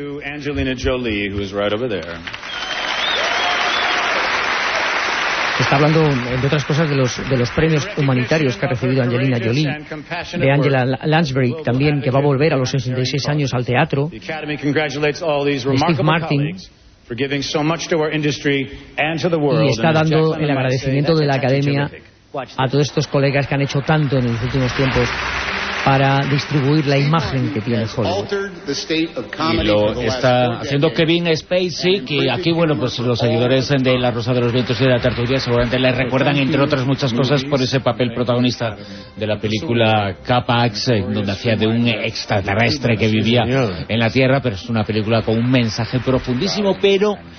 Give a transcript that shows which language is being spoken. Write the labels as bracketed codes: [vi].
[en] Angelina Jolie, who is right over there. [es] Está hablando, entre otras cosas, de los premios humanitarios que ha recibido Angelina Jolie, de Angela Lansbury también, que va a volver a los 66 años al teatro, de Steve Martin. [en] For giving so much to our industry and to the world. [es] Y está dando el agradecimiento de la Academia a todos estos colegas que han hecho tanto en los últimos tiempos para distribuir la imagen que tiene Hollywood. Y lo está haciendo Kevin Spacey, que aquí, bueno, pues los seguidores de La Rosa de los Vientos y de La Tertulia seguramente le recuerdan, entre otras muchas cosas, por ese papel protagonista de la película Capax, donde hacía de un extraterrestre que vivía en la Tierra, pero es una película con un mensaje profundísimo, pero